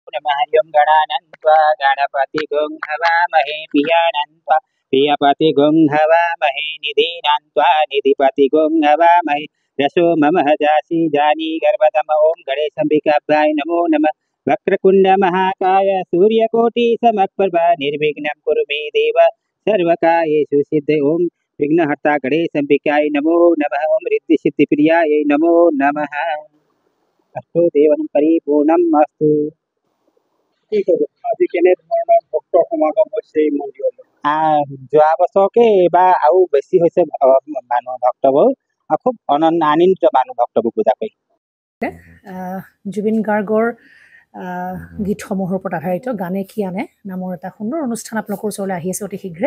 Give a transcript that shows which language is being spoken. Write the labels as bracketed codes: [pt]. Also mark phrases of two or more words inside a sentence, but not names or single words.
[sa] नमः हरिं गणानन्त्वा गणपतिगुं हवामहे पियानन्त्वा पियपतिगुं हवामहे निधीनान्त्वा निधिपतिगुं हवामहे रसो मम जासी जानी गर्भतम ओं गणेशम्बिकाभ्याय नमो नमः वक्रकुण्ड महाकाय सूर्यकोटि समप्रभा निर्विघ्नं कुरु मे देव सर्वकार्येषु सिद्धे ओं विघ्नहर्ता गणेशम्बिकाय नमो नमः ओं रिद्धिसिद्धिप्रियाय नमो नमः अस्तु देवं परिपूर्णम् अस्तु। [as] আজি কেনেধৰণৰ ভক্ত সমাগম হৈছে এই মন্দিৰলৈ? যোৱা বছৰকে এইবাৰ আৰু বেছি হৈছে মানুহ ভক্তবোৰ খুব আনন্দিত মানুহ ভক্তবোৰ পূজা কৰি। জুবিন গাৰ্গৰ গীতসমূহৰ ওপৰত আধাৰিত গানে কি আনে নামৰ এটা সুন্দৰ অনুষ্ঠান আপোনালোকৰ ওচৰলৈ আহি আছে অতি শীঘ্ৰে।